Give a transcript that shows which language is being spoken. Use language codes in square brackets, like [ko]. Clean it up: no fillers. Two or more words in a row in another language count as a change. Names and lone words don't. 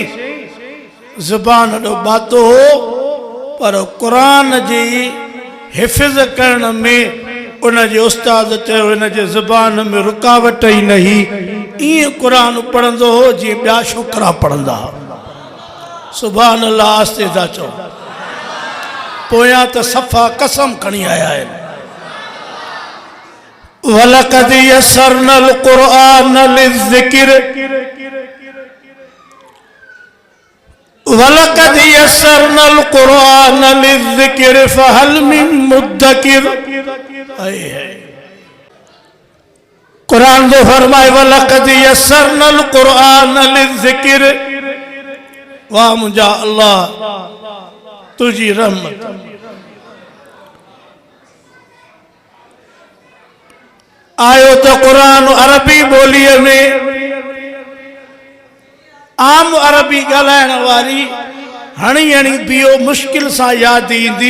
[sd] ज़ुबान ॾो बातो हो, पर क़ुरान जी हिफ़्ज़ करण में उन जे उस्ताद चयो हिन जे ज़ुबान में रुकावट ई न हुई। ईअं क़ुरान पढ़ंदो हो जीअं ॿिया छोकिरा पढ़ंदा। [ar] سبحان الله. [sd] आस्ते था चओ। पोयां त सफ़ा कसम खणी आया आहिनि। [ar] ولقد يسرنا القرآن للذكر ولقد يسرنا القرآن للذكر فهل من مدكر. [sd] कुरान जो फरमाए [ar] ولقد يسرنا القرآن للذكر. [sd] वाह मुंहिंजा अल्लाह तुझी रहमत। आयो तो कुरान अरबी बोलीअ में, आम अरबी ॻाल्हाइण वारी हणी बीहो मुश्किल सां यादि ईंदी।